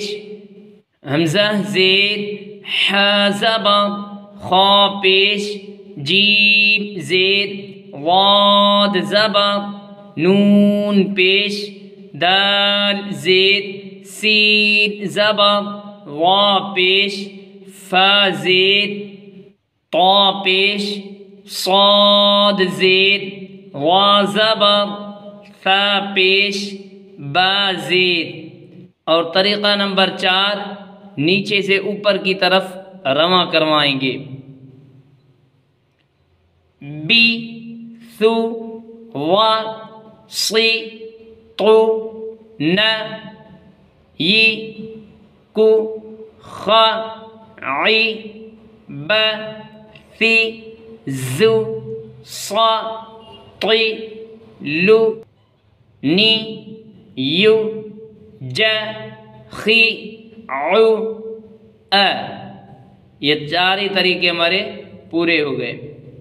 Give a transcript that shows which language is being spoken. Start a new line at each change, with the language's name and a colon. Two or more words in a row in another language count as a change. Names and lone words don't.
Urdu: حمزہ زیر ح زبا خا پیش جیم زیر واد زبا نون پیش دال زیر سین زبا وا پیش فا زیر طا پیش صاد زیر وا زبا ثا پیش با زیر. اور طریقہ نمبر 4 نیچے سے اوپر کی طرف رواں کروائیں گے. بی ثو وا صی طو ن ی کو خا عی ب ثی زو صا طی لو نی یو ج خی عو ا۔ یہ چار ہی طریقے ہمارے پورے ہو گئے۔